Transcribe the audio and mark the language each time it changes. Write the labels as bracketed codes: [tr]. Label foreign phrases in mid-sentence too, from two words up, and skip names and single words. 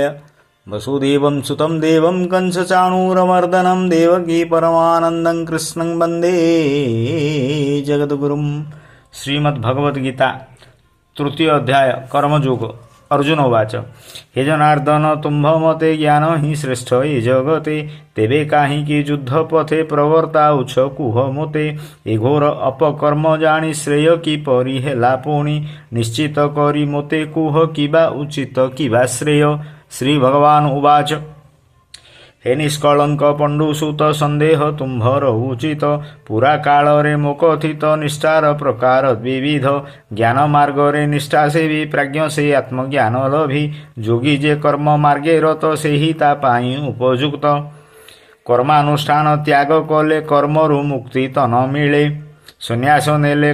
[sa] वसुदेवं सुतं देवं कंसचाणूरमर्दनं देवकी परमानन्दं कृष्णं वन्दे जगद्गुरुं। श्रीमद्भगवद्गीता तृतीय अध्याय कर्मयोग। अर्जुन उवाच [or] ହେ ଜନାର୍ଦ୍ଦନ ତୁମ୍ଭ ମତେ ଜ୍ଞାନ ହି ଶ୍ରେଷ୍ଠ ଏ ଜଗତେ ତେବେ କାହିଁକି ଯୁଦ୍ଧ ପଥେ ପ୍ରବର୍ତ୍ତାଉଛ କୁହ ମତେ ଏ ଘୋର ଅପକର୍ମ ଜାଣି ଶ୍ରେୟ କି ପରି ହେଲା ପୁଣି ନିଶ୍ଚିତ କରି ମତେ କୁହ କିବା ଉଚିତ କିବା ଶ୍ରେୟ। [sa] श्री भगवान उवाच [or] ହେ ନିଷ୍କଳଙ୍କ ପାଣ୍ଡୁସୁତ ସନ୍ଦେହ ତୁମ୍ଭର ଉଚିତ ପୁରା କାଳ ରେ ମୋ କଥିତ ନିଷ୍ଠାର ପ୍ରକାର ବିବିଧ ଜ୍ଞାନ ମାର୍ଗ ରେ ନିଷ୍ଠା ସେବି ପ୍ରାଜ୍ଞ ସେ ଆତ୍ମଜ୍ଞାନ ଲଭି ଯୋଗୀ ଯେ କର୍ମ ମାର୍ଗେ ରତ ସେହି ତା ପାଇଁ ଉପଯୁକ୍ତ କର୍ମାନୁଷ୍ଠାନ ତ୍ୟାଗ କଲେ କର୍ମରୁ ମୁକ୍ତି ତ ନ ମିଳେ ସନ୍ନ୍ୟାସ ନେଲେ